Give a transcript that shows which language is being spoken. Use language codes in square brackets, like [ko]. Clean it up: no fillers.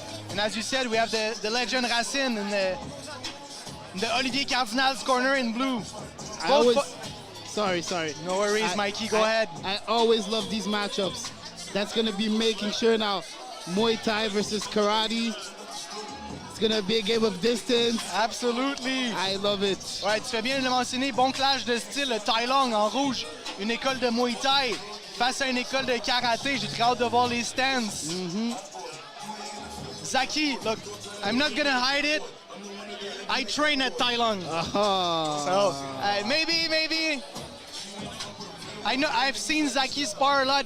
[en] And as you said, we have the legend Racine in the Olivier Cardinal's corner in blue. Sorry. No worries, Mikey, go ahead. I always love these matchups. That's going to be making sure now Muay Thai versus Karate. It's going to be a game of distance. Absolutely. I love it. [fr] Ouais, tu fais bien de le mentionner. Bon clash de style, le Thaïlande en rouge. Une école de Muay Thai face à une école de karaté. J'ai très hâte de voir les stands. [en] Zaki, look, I'm not gonna hide it. I train at Thaïlande. So maybe. I know I've seen Zaki spar a lot.